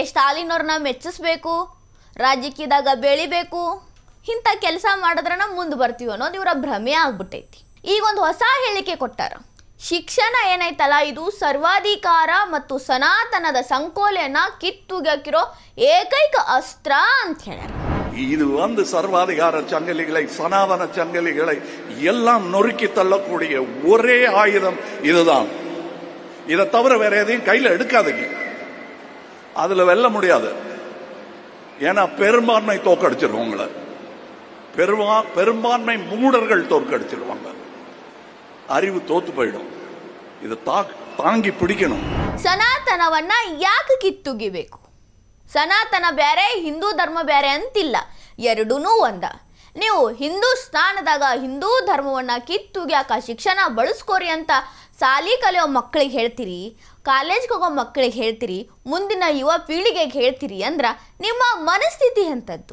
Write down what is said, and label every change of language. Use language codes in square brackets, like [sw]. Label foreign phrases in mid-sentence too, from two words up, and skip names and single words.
[kn] ಸ್ಟಾಲಿನ್ ಅವ್ರನ್ನ ಮೆಚ್ಚಿಸ್ಬೇಕು, ರಾಜಕೀಯದಾಗ ಬೆಳಿಬೇಕು, ಇಂಥ ಕೆಲಸ ಮಾಡಿದ್ರೆ ನಾವು ಮುಂದೆ ಬರ್ತೀವಿ ಅನ್ನೋದು ಇವರ ಭ್ರಮೆ ಆಗ್ಬಿಟ್ಟೈತಿ. ಈಗ ಒಂದು ಹೊಸ ಹೇಳಿಕೆ ಕೊಟ್ಟಾರ. ಶಿಕ್ಷಣ ಏನೈತಲ್ಲ ಇದು ಸರ್ವಾಧಿಕಾರ ಮತ್ತು ಸನಾತನದ ಸಂಕೋಲೆಯನ್ನ ಕಿತ್ತುಗಾಕಿರೋ ಏಕೈಕ ಅಸ್ತ್ರ ಅಂತ ಹೇಳ್ಯಾರ. [ta] இது சர்வாதிகார சங்கிலிகளை சனாதன சங்கிலிகளை எல்லாம் நொறுக்கி தள்ளக்கூடிய ஒரே ஆயுதம் இதுதான். இதை தவிர வேற எதையும் கையில் எடுக்காதீங்க. அதுல வெல்ல முடியாது. ஏன்னா பெரும்பான்மை தோக்கடிச்சிருவாங்க. பெரும்பான்மை மூடர்கள் தோற்கடிச்சிருவாங்க. அறிவு தோத்து போயிடும். இது தாங்கி பிடிக்கணும். [kn] ಸನಾತನವನ್ನ ಯಾಕೆ ಕಿತ್ತುಗಿಬೇಕು? ಸನಾತನ ಬೇರೆ, ಹಿಂದೂ ಧರ್ಮ ಬೇರೆ ಅಂತಿಲ್ಲ, ಎರಡೂ ಒಂದ. ನೀವು ಹಿಂದೂಸ್ತಾನದಾಗ ಹಿಂದೂ ಧರ್ಮವನ್ನ ಕಿತ್ತುಗ್ಯಾಕ ಶಿಕ್ಷಣ ಬಳಸ್ಕೋರಿ ಅಂತ ಸಾಲಿ ಕಲಿಯೋ ಮಕ್ಕಳಿಗೆ ಹೇಳ್ತೀರಿ, ಕಾಲೇಜ್ಗೆ ಹೋಗೋ ಮಕ್ಕಳಿಗೆ ಹೇಳ್ತೀರಿ, ಮುಂದಿನ ಯುವ ಪೀಳಿಗೆಗೆ ಹೇಳ್ತೀರಿ ಅಂದ್ರೆ ನಿಮ್ಮ ಮನಸ್ಥಿತಿ ಎಂಥದ್ದು?